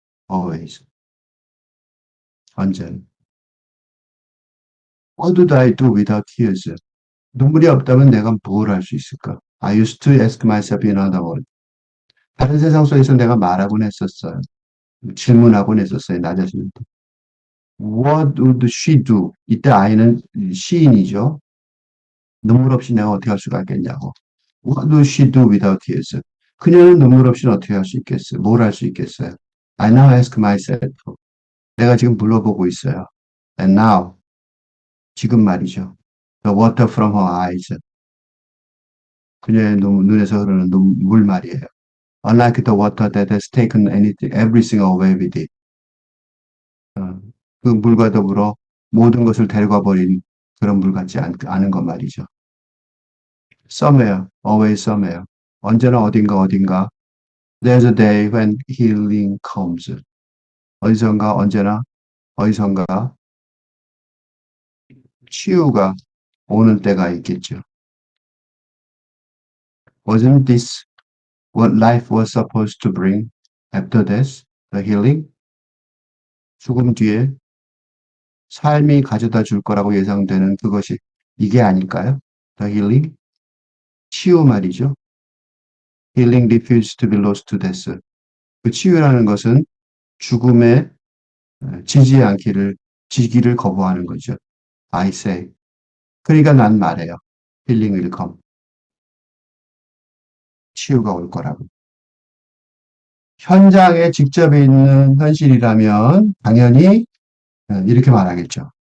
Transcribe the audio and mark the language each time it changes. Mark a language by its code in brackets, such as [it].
[en] always. [ko] 언제나. [en] What did I do without tears? [ko] 눈물이 없다면 내가 뭘 할 수 있을까? [en] I used to ask myself in other words. [ko] 다른 세상 속에서 내가 말하곤 했었어요. 질문하곤 했었어요. 나 자신한테. [en] What would she do? [ko] 이때 아이는 시인이죠. 눈물 없이 내가 어떻게 할 수가 있겠냐고. [en] What would she do without tears? [ko] 그녀는 눈물 없이는 어떻게 할 수 있겠어요? 뭘 할 수 있겠어요? [en] I now ask myself. [ko] 내가 지금 물어보고 있어요. [en] And now, [ko] 지금 말이죠. [en] The water from her eyes. [ko] 그녀의 눈에서 흐르는 물 말이에요. [en] Unlike the water that has taken everything away with it. [ko] 그 물과 더불어 모든 것을 데려가 버린 그런 물 같지 않은 것 말이죠. [en] Somewhere, always somewhere. [ko] 언제나 어딘가. [en] There's a day when healing comes. [ko] 어디선가 언제나 어디선가 치유가 오는 때가 있겠죠. [en] Wasn't this what life was supposed to bring after death? The healing? [ko] 죽음 뒤에 삶이 가져다 줄 거라고 예상되는 그것이 이게 아닐까요? [en] The healing? [ko] 치유 말이죠. [en] Healing refused to be lost to death. [ko] 그 치유라는 것은 죽음에 지기를 거부하는 거죠. [en] I say. [ko] 그러니까 난 말해요. [en] Healing will come. [ko] 치유가 올 거라고. 현장에 직접 있는 현실이라면 당연히 이렇게 말하겠죠.